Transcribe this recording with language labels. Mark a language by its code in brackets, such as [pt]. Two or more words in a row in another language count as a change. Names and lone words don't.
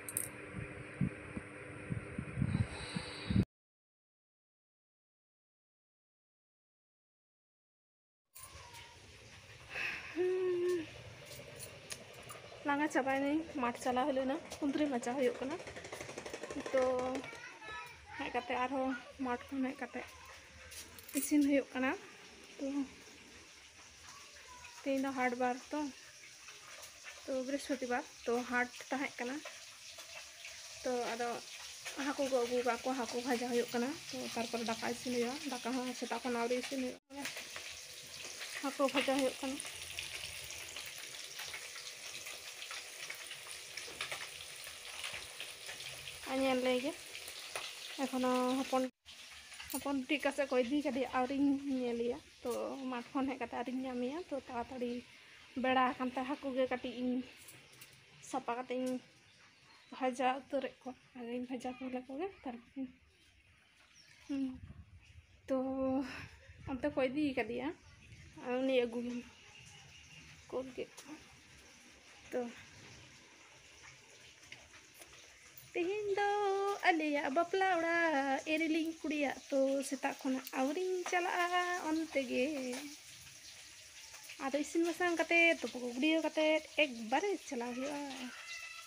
[sat] लांगा चाबाय नहीं माठ चला हलेना कुंदरी माचा हुयुग कना तो हेज कते आरो माठ को हेज कते इसिन हुयुग कना तो तेहिन दो हाट बार तो बृहस्पतिवार तो हाट ताहे कना तो आदो हाको को अगु का को हाको भाजा हुयुग कना तो तारपर दाका इसिन हुयुआ दाका हो सेता खन आवरी इसिन हुयुआ हाको भाजा हुयुग कना आनियान लेगे एखोनो हपन टिका से को इदी कदी आवरी नेलिया तो माठ खन हे कते आरी ᱧᱟᱢᱮᱭᱟ तो ताड़ाताड़ी बेड़ा कानते हाको गे काटी इन सापा कते इन भाजा उतरे को आगे इन भाजा को लेकोगे तारपर तो अंते को इदी कदिया उनी अगु को गे तो तेहिन दो आलिया बापला ओड़ा एरिलिंग कुड़िया तो सेता खना आवरी चला ओनते गे आदो इसिन बसांग कते तो गुड़ियो कते एक बारे चला हुयुआ